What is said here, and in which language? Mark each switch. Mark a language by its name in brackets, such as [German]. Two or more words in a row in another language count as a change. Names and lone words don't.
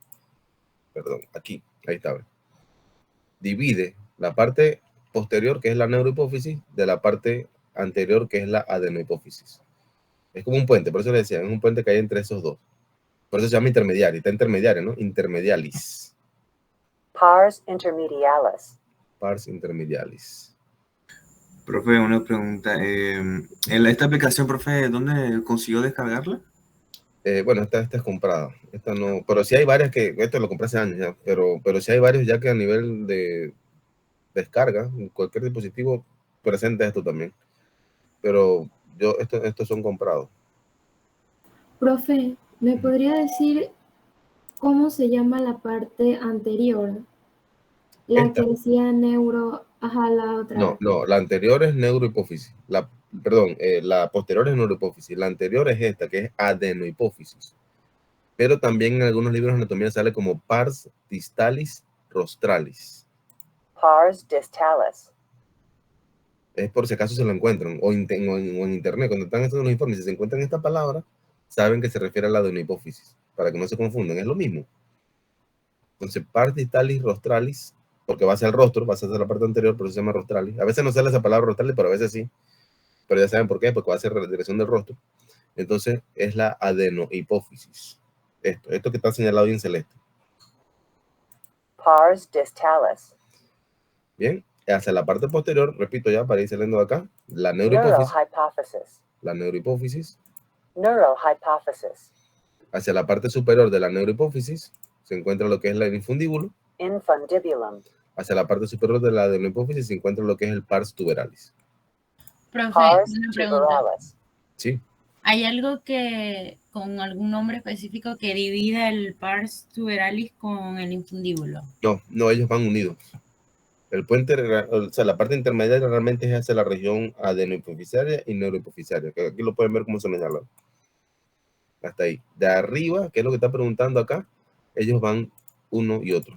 [Spanish] Perdón, aquí, ahí está, ¿eh? Divide la parte posterior, que es la neurohipófisis, de la parte anterior, que es la adenohipófisis. Es como un puente, por eso le decía, es un puente que hay entre esos dos. Por eso se llama intermediario, está intermediario, ¿no? Intermedialis. [Latin] Pars intermedialis. Pars intermedialis. [Spanish] Profe, una pregunta. ¿Esta aplicación, profe, dónde consiguió descargarla? Bueno, esta es comprada. Esta no, pero sí hay varias esto lo compré hace años ya, pero sí hay varios ya que a nivel de descarga, en cualquier dispositivo presenta esto también. Pero estos son comprados. Profe, ¿me podría decir cómo se llama la parte anterior? La que decía neuro, la otra. No, la anterior es neurohipófisis. La posterior es neurohipófisis. La anterior es esta, que es adenohipófisis. Pero también en algunos libros de anatomía sale como [Latin] pars distalis rostralis. Pars distalis. [Spanish] Es por si acaso se lo encuentran, o en internet, cuando están haciendo los informes, si se encuentran esta palabra, saben que se refiere a la adenohipófisis, para que no se confundan, es lo mismo. Entonces, [Latin] pars distales rostralis, [Spanish] porque va hacia el rostro, va hacia la parte anterior, por eso se llama rostralis. A veces no sale esa palabra rostralis, pero a veces sí. Pero ya saben por qué, porque va hacia la dirección del rostro. Entonces, es la adenohipófisis. Esto que está señalado ahí en celeste. [Latin] Pars distalis. [Spanish] Bien, hacia la parte posterior, repito ya para ir saliendo de acá, la neurohipófisis. Neurohypophysis. La neurohipófisis. Neurohypophysis. Hacia la parte superior de la neurohipófisis se encuentra lo que es el infundíbulo. Infundibulum. Hacia la parte superior de la adenohipófisis se encuentra lo que es el [Latin] pars tuberalis. [Spanish] Profe, Pars una pregunta. tuberalis. Sí. ¿Hay algo que, con algún nombre específico que divida el [Latin] pars tuberalis [Spanish] con el infundíbulo? No, ellos van unidos. El puente, o sea, la parte intermedia realmente es hacia la región adenohipofisaria y neurohipofisaria, que aquí lo pueden ver como se señala. Hasta ahí. De arriba, que es lo que está preguntando acá, ellos van uno y otro.